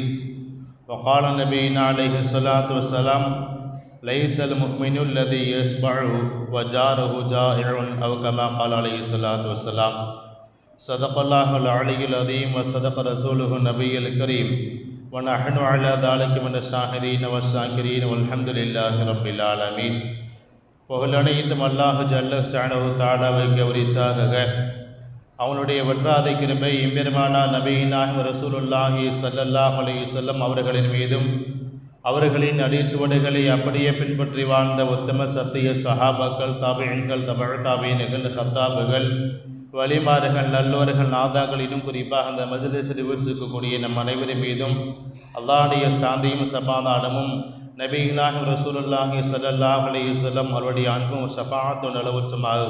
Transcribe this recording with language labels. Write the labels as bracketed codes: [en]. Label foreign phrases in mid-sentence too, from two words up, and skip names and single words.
[ar] وقال نبينا عليه الصلاة والسلام: ليس المؤمن الذي يشبع وجاره جائع، أو كما قال عليه الصلاة والسلام. صدق الله العلي العظيم وصدق رسوله النبي الكريم ونحن على ذلك من الشاهدين والشاكرين والحمد لله رب العالمين. [ta] புகழனைத்தும் அல்லாஹ் [ar] جل شأنه [ta] தஆலாவுக்கு உரித்தாகுக. அவனுடைய வற்றாதை கிருபை எம்பெருமானா [ar] نبينا رسول الله صلى الله عليه وسلم [ta] அவர்களின் மீதும் அவர்களின் அடிச்சுவடுகளை அப்படியே பின்பற்றி வாழ்ந்த உத்தம சத்திய சஹாபாக்கள், தாபிஈன்கள், தபஅ தாபிஈன்கள், ஹத்தாபுகள், வலிமார்கள், நல்லோர்கள், நாதாக்கள், இன்னும் குறிப்பாக அந்த மஜ்லிஸில் வீற்றிருக்கக்கூடிய நம் அனைவரின் மீதும் அல்லாஹ்வுடைய சாந்தியும் சமாதானமும் [ar] نبينا رسول الله صلى الله عليه وسلم [ta] அவருடைய அன்பும் ஷஃபாஅத்தும் நிலவற்றுமாக.